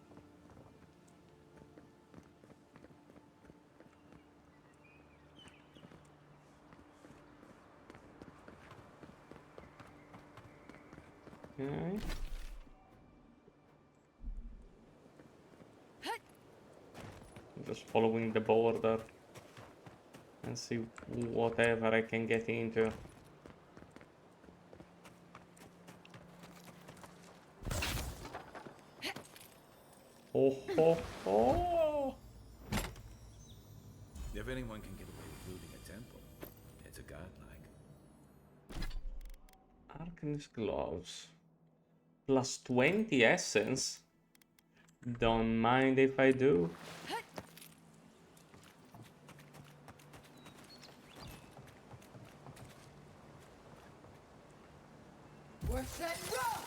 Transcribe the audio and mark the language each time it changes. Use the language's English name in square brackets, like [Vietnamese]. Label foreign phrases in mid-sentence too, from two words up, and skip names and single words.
[English] Okay. Just following the border and see whatever I can get into. Oh ho ho! If anyone can get away with looting a temple, it's a godlike. Arcanist gloves. Plus 20 essence. Don't mind if I do. Worse than rough!